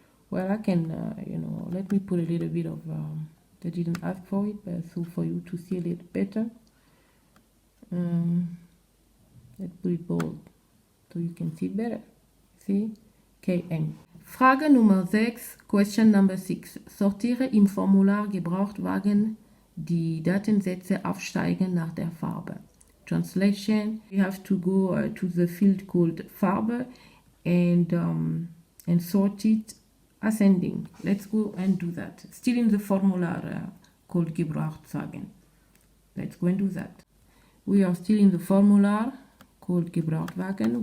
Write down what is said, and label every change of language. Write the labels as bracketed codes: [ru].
[en] Well, I can, let me put a little bit of, they didn't ask for it, but so for you to see a little better. Let's put it bold so you can see better. See? KM. [de] Frage Nummer 6, [en] Question Number 6. [de] Sortiere im Formular Gebrauchtwagen die Datensätze aufsteigen nach der Farbe. [en] Translation: we have to go to the field called Farbe and sort it ascending. Let's go and do that. Still in the formular called Gebrauchtwagen. Let's go and do that. We are still in the formular called Gebrauchtwagen.